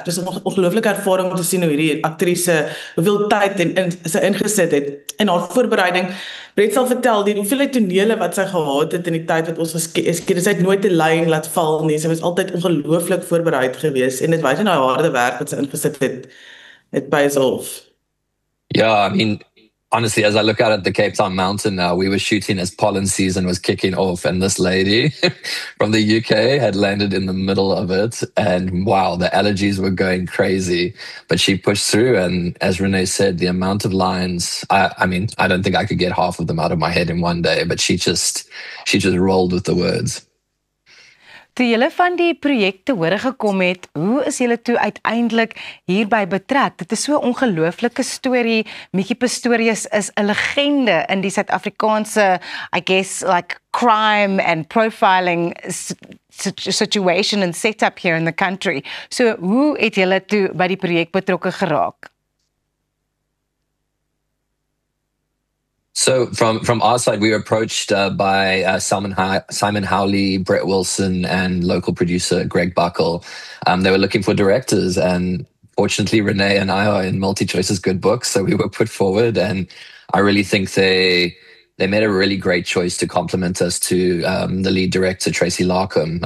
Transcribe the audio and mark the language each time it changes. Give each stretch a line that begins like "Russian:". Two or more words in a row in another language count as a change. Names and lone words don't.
Afrikaans: Dit is 'n ongelooflike ervaring om te sien hoe hierdie aktrise hoeveel tyd sy ingesit het in haar voorbereiding. Brett sal vertel die hoeveelheid tonele wat sy gehad het in die tyd wat ons geskiedenis, sy het nooit 'n lyn laat val nie. Sy was altyd ongelooflik voorbereid geweest en dit wys in haar harde werk wat sy ingesit het
English: pays off. Yeah, I mean, honestly, as I look out at the Cape Town mountain now, we were shooting as pollen season was kicking off, and this lady from the UK had landed in the middle of it, and wow, the allergies were going crazy. But she pushed through, and as Renee said, the amount of lines, I mean, I don't think I could get half of them out of my head in one day, but she just rolled with the words.
Afrikaans: Toe julle van die projek te hore gekom het, hoe is julle toe uiteindelik hierby betrek? Dit is so 'n ongelooflike storie. Mickey Pistorius is 'n legende in die Suid-Afrikaanse,
English: I guess, like crime and profiling situation and setup here in the country. So,
Afrikaans: hoe het julle toe by die projek betrokke geraak?
English: So from our side, we were approached by Simon Howley, Brett Wilson, and local producer Greg Buckle. They were looking for directors, and fortunately, Renee and I are in MultiChoice's good books, so we were put forward, and I really think they made a really great choice to complement us to the lead director, Tracy Larkham.